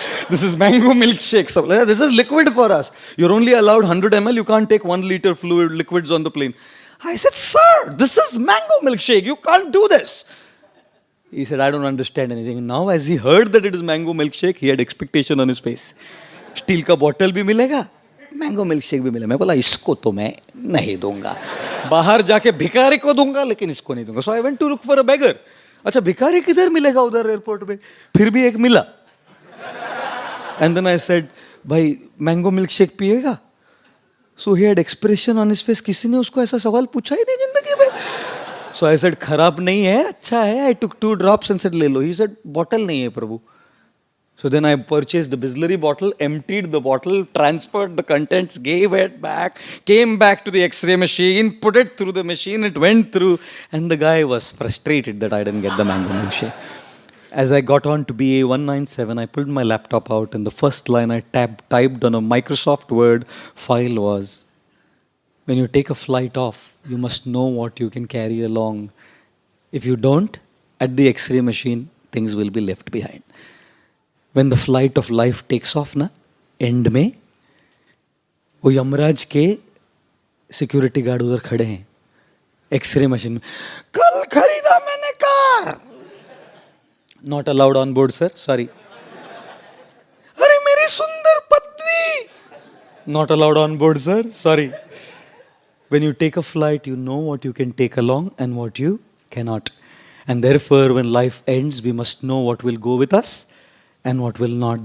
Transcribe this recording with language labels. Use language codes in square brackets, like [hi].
[en] This is mango milkshake. This is liquid for us. You're only allowed 100 ml. You can't take 1 liter fluid liquids on the plane. I said, "Sir, this is mango milkshake. You can't do this." He said, "I don't understand anything." And now as he heard that it is mango milkshake, he had expectation on his face. [hi] Steel का bottle भी मिलेगा, mango milkshake भी मिलेगा. मैं बोला इसको तो मैं नहीं दूंगा. बाहर जाके भिखारी को दूंगा लेकिन इसको नहीं दूंगा. [en] So I went to look for a beggar. [hi] अच्छा भिखारी किधर मिलेगा उधर एयरपोर्ट पे? फिर भी एक मिला. [en] And then I said, [hi] "भाई mango milkshake पिएगा?" [en] So he had expression on his face. [hi] किसी ने उसको ऐसा सवाल पूछा ही नहीं जिंदगी में. [en] So I said, [hi] "खराब नहीं है, अच्छा है." [en] I took 2 drops and said, [hi] "ले लो." [en] He said, "Bottle [hi] नहीं है प्रभु." [en] So then I purchased the Bisleri bottle, emptied the bottle, transferred the contents, gave it back, came back to the X-ray machine, put it through the machine, it went through, and the guy was frustrated that I didn't get the mango milkshake. As I got on to BA197, I pulled my laptop out, and the first line I typed on a Microsoft Word file was, "When you take a flight off, you must know what you can carry along. If you don't, at the X-ray machine, things will be left behind." When the flight of life takes off [hi] ना, end में वो यमराज के security guard उधर खड़े हैं x ray machine में. "कल खरीदा मैंने car." [en] "Not allowed on board, sir. Sorry." [hi] "अरे मेरी सुंदर पत्नी." [en] "Not allowed on board, sir. Sorry." When you take a flight, you know what you can take along and what you cannot. And therefore, when life ends, we must know what will go with us and what will not.